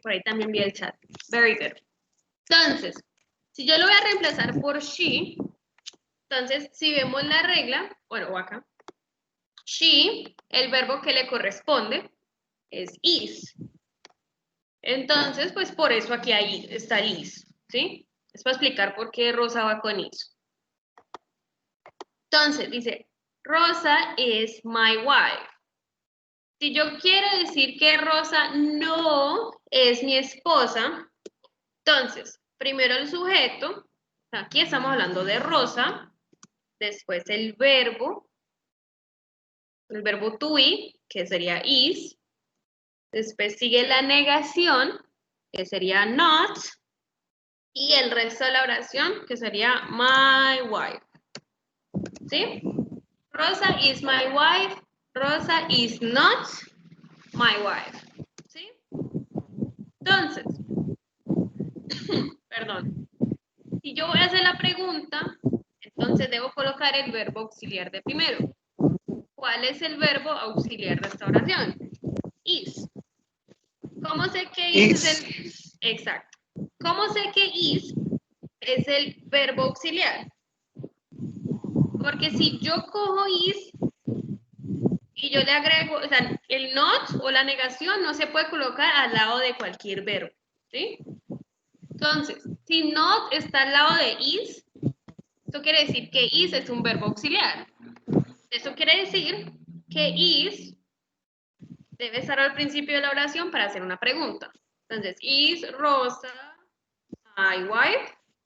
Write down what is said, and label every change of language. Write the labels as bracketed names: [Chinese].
[Spanish] Por ahí también vi el chat. [English] Very good. [Spanish] Entonces, si yo lo voy a reemplazar por she, entonces, si vemos la regla, bueno, o acá, She, el verbo que le corresponde, es is. Entonces, pues por eso aquí está el is, ¿sí? Es para explicar por qué Rosa va con is. Entonces, dice, [English] Rosa is my wife. [Spanish] Si yo quiero decir que Rosa no es mi esposa, entonces, primero el sujeto, aquí estamos hablando de Rosa, después el verbo to be, que sería is, después sigue la negación, que sería not, y el resto de la oración, que sería my wife. ¿Sí? [English] Rosa is my wife, Rosa is not my wife. [Spanish] ¿Sí? Entonces, perdón, si yo voy a hacer la pregunta, entonces debo colocar el verbo auxiliar de primero. ¿Cuál es el verbo auxiliar de esta oración? Is. ¿Cómo sé que is es el... Exacto. ¿Cómo sé que is es el verbo auxiliar? Porque si yo cojo is y yo le agrego, o sea, el not o la negación no se puede colocar al lado de cualquier verbo, ¿sí? Entonces, si not está al lado de is, eso quiere decir que is es un verbo auxiliar. Eso quiere decir que is debe estar al principio de la oración para hacer una pregunta. Entonces, [English] is Rosa my wife?